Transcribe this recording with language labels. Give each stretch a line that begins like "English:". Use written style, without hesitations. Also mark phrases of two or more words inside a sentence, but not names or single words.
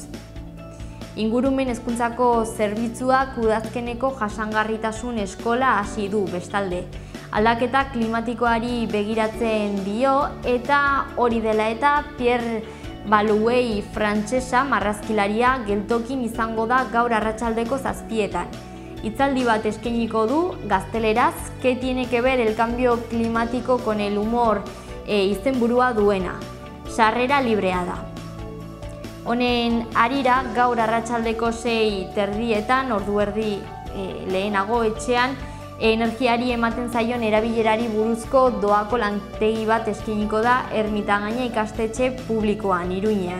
Basque: Ingurumen hezkuntzako zerbitzuak udazkeneko jasangarritasun eskola hasi du bestalde. Aldaketa klimatikoari begiratzen dio eta hori dela eta Pierre Balouet frantsesa marrazkilaria geltokin izango da gaur arratsaldeko 7:00. Hitzaldi bat eskainiko du gazteleraz,
Spanish: que tiene que ver el cambio climático con el humor
Basque: izenburua duena. Sarrera librea da. Honen harira gaur arratsaldeko 6:30 ordu erdi lehenago etxean energiari ematen zaion erabilerari buruzko doako lantegi bat eskainiko da Ermitagaina ikastetxe publikoan Iruñean.